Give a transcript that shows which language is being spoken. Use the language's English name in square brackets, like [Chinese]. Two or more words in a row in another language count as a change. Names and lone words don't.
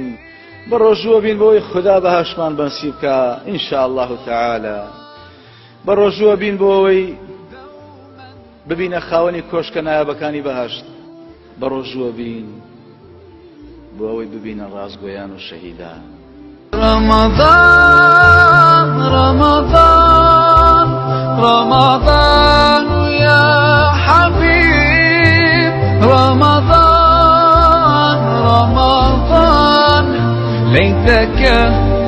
[Central Kurdish] بە ڕۆژوو بین بۆ ئەوەی خوددا بەهەشتمان بەنسیب بکە [Arabic] ئینشاء الله تعالی. [Central Kurdish] بە ڕۆژوو بین بۆ ئەوەی ببینە خاوەنی کۆشکە نایابەکانی بەهەشت. بە ڕۆژوو بین بۆ ئەوەی ببینە ڕازگۆیان و شەهیدان. [Arabic] رمضان رمضان رمضان يا حبيب رمضان رمضان ليتك